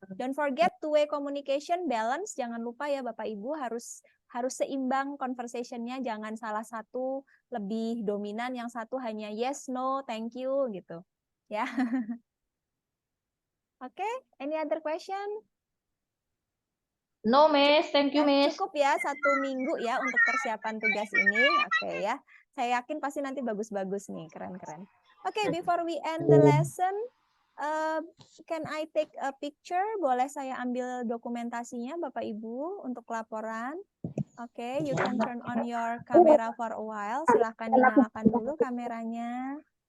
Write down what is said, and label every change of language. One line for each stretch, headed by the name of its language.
English: Don't forget two-way communication balance.
Indonesian: Jangan lupa ya Bapak Ibu harus seimbang conversation-nya. Jangan salah satu lebih dominan, yang satu hanya yes, no, thank you gitu. Ya.
English: Oke, any other question? No, Miss. Thank you, Miss.
Indonesian: Cukup ya 1 minggu ya untuk persiapan tugas ini. Oke ya. Saya yakin pasti nanti bagus-bagus nih, keren-keren.
English: Oke, before we end the lesson, can I take a picture?
Indonesian: Boleh saya ambil dokumentasinya Bapak Ibu untuk laporan?
English: Oke, you can turn on your camera for a while.
Indonesian: Silahkan dinyalakan dulu kameranya.